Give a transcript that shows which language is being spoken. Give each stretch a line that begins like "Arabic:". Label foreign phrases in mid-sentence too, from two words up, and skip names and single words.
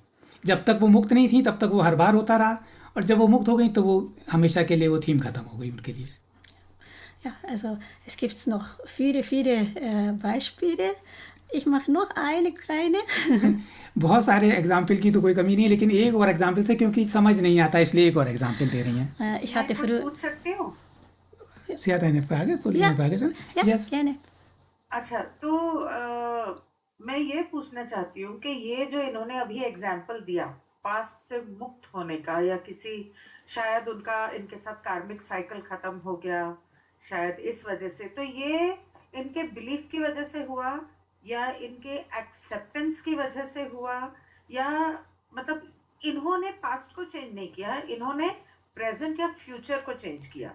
Hindi: जब तक वो मुक्त नहीं थी तब तक वो हर बार होता रहा, और जब वो मुक्त हो गई तो वो हमेशा के लिए वो थीम खत्म हो गई उनके लिए।
German: Ja, also es gibt noch viele Beispiele. Ich mache noch eine kleine.
Hindi: बहुत सारे एग्जाम्पल की तो कोई कमी नहीं है, लेकिन एक और एग्जाम्पल से, क्योंकि समझ नहीं आता इसलिए एक और एग्जाम्पल दे रही हैं।
German: Ich hatte früher.
Hindi: पूछ सकती हूँ?
German: Sie hat eine Frage? Soll ich Ja. eine Frage stellen? Ja,
English: Yes.
German: gerne.
Hindi: अच्छा, तो मैं ये पूछना चाहती हूँ कि ये जो इन्होंने अभी एग्जाम्पल दिया पास्ट से मुक्त होने का, या किसी शायद उनका इनके साथ
English: karmic cycle
Hindi: खत्म हो गया शायद इस वजह से, तो ये इनके बिलीफ की वजह से हुआ या इनके एक्सेप्टेंस की वजह से हुआ, या मतलब इन्होंने पास्ट को चेंज नहीं किया, इन्होंने प्रेजेंट या फ्यूचर को चेंज किया।